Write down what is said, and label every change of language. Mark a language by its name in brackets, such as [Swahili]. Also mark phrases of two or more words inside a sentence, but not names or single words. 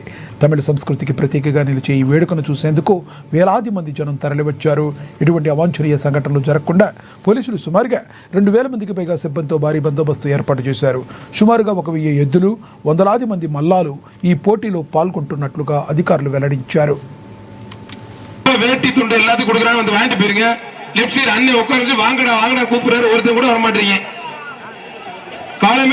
[Telugu] తమిళ సంస్కృతికి ప్రతీకగా నిలిచే ఈ వేడుకను చూసేందుకు వేలాది మంది జనం తరలివచ్చారు. ఎటువంటి అవాంఛనీయ సంఘటనలు జరగకుండా పోలీసులు సుమారుగా 2000 మందికి పైగా సిబ్బందితో భారీ బందోబస్తు ఏర్పాటు చేశారు. సుమారుగా 1000 ఎద్దులు, వందలాది మంది మల్లాలు ఈ పోటీలో పాల్గొంటున్నట్లుగా అధికారులు వెల్లడించారు. [Tamil] வேட்டி துண்டு எல்லாத்தையும் கொடுக்குறாங்க, வந்து வாங்கிட்டு போயிருங்க. [English] left side [Tamil] அண்ணன் உட்கார்ந்து வாங்கடா வாங்கடா கூப்பிடுறாரு, ஒருத்தர் கூட வர மாட்டீங்க. காலமே